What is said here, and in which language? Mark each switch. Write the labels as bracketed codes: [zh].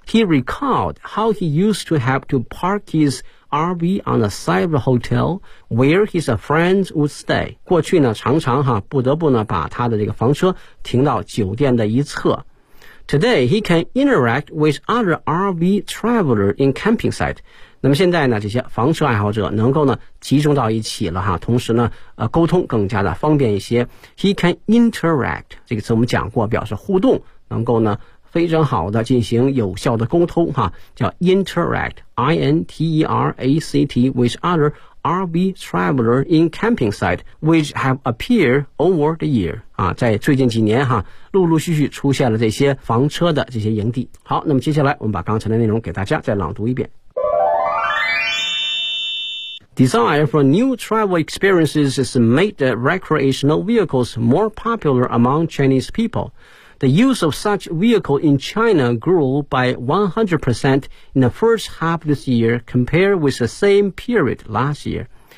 [en] He recalled how he used to have to park his RV on the side of the hotel where his friends would stay. [zh] 过去呢常常哈不得不呢把他的这个房车停到酒店的一侧。 [en] Today, he can interact with other RV travelers in camping site. [zh] 那么现在呢这些房车爱好者能够呢集中到一起了哈，同时呢沟通更加的方便一些。 [en] He can interact, [zh] 这个词我们讲过表示互动，能够呢非常好的进行有效的沟通哈，叫 [en] interact, interact with other RV traveler in camping site, which have appeared over the year. [zh] 啊，在最近几年哈，陆陆续续出现了这些房车的这些营地。好，那么接下来我们把刚才的内容给大家再朗读一遍。 [en] Desire for new travel experiences has made the recreational vehicles more popular among Chinese people. The use of such vehicle in China grew by 100% in the first half this year compared with the same period last year.